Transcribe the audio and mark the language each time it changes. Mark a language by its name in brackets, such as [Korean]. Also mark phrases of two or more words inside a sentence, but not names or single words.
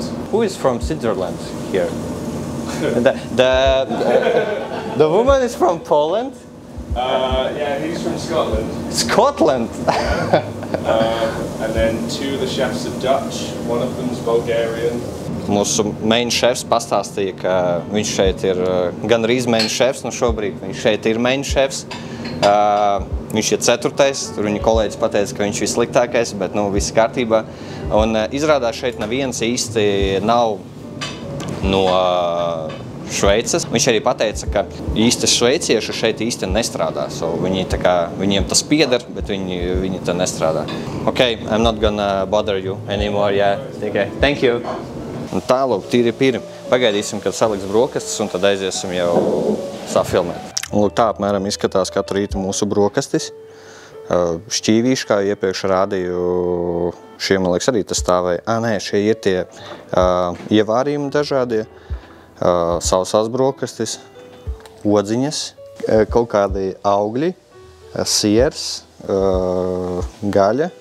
[English] Who is from Switzerland here? The woman is from Poland. Yeah, he's from Scotland. Scotland. And then two of the chefs are Dutch. One of them's Bulgarian. [Latvian] Mūsu [English] main chefs [Latvian] pastāstīja, ka viņš šeit ir gan arī [English] main chefs, [Latvian] šobrīd viņš šeit ir [English] main chefs. [Latvian] Viņš ir 4. Tur viņa kolēģis pateica, ka viņš ir sliktākais, bet viss kārtībā. Un izrādās šeit neviens īsti nav no Šveices. Viņš arī pateica, ka īsti šveicieši šeit īsti nestrādā. Viņiem tas pieder, bet viņi tā nestrādā. [English] Okay, I'm not gonna bother you anymore. Yeah. Okay. Thank you. [Latvian] Un tālūk, tīri pīri. Pagaidīsim, kad saliks brokastis, un tad aiziesim jau safilmēt. Un lūk, tā apmēram izskatās katru rītu mūsu brokastis. Šķīvīši, kā iepriekš rādīju, šie, man liekas, arī tas stāvēja. Nē, šie ir tie ievārījumi dažādie, sausās brokastis, odziņas, kaut kādi augļi, siers, gaļa.